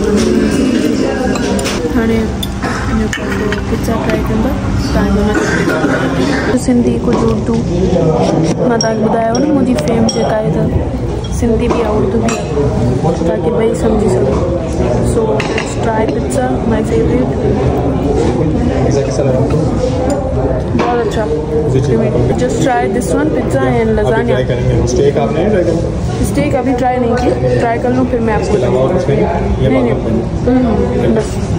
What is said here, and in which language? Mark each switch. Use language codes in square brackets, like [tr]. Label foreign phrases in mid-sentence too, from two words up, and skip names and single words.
[sd] हाणे पिज़्ज़ा ट्राई कंदा तव्हांजो। सिंधी कुछ उर्दू मां तव्हांखे ॿुधायो न मुंहिंजी फेम जेका आहे त सिंधी भी आहे उर्दू भी आहे ताकि ॿई सम्झी सघो। [en] so try pizza my favourite. [ur] بہت اچھا. [en] just try this one pizza and lasagna. [ur] سٹیک ابھی ٹرائی نہیں کی، ٹرائی کر لوں پھر میں آپ کو نہیں بس.